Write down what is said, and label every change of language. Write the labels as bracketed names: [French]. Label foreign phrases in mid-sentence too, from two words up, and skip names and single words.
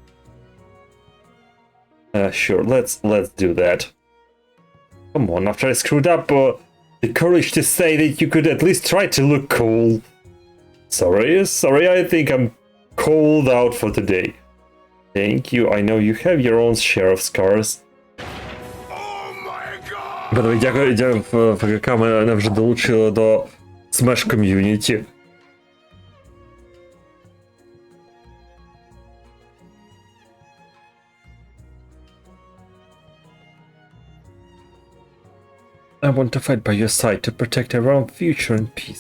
[English] Sure, let's do that. Come on, after I screwed up, the courage to say that you could at least try to look cool. Sorry, I think I'm cold out for today. Thank you, I know you have your own share of scars. [Ukrainian] Дякую, ФКК мене вже долучили до Smash Community. [English] I want to fight by your side to protect our own future and peace.